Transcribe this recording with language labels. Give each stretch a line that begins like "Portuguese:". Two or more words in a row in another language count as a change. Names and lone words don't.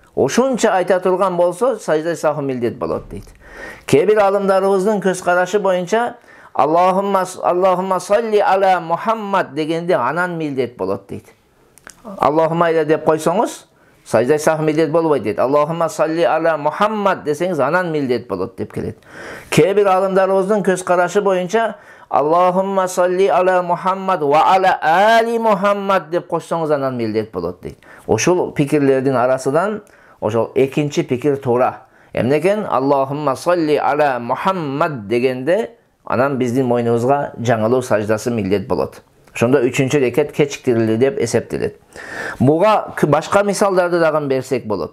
Kyrgyz: Ошонча айта турган болсо, саждай сахв милдет болот дейт. Kээ бир алымдарыбыздын көз карашы боюнча
Arabic: اللهم صل على محمد
Kyrgyz: дегенде анан милдет болот дейт. Allahumma ile деп койсоңуз, саждай сах милдет болбойт дейт.
Arabic: اللهم صل على محمد
Kyrgyz: десеңиз анан милдет болот деп келет. Кээ бир алымдарыбыздын көз карашы боюнча
Arabic: اللهم صل على محمد وعلى آل محمد
Kyrgyz: деп кошсоңуз анан милдет болот дейт. Ошол пикирлердин арасынан ошол экинчи пикир туура. Эмнекен
Arabic: اللهم صل على محمد
Kyrgyz: дегенде анан биздин мойнубузга жаңылуу саждасы милдет болот. Ошондо 3-чү рекет кечиктирилди деп эсептелет. Буга башка мисалдарды дагы берсек болот.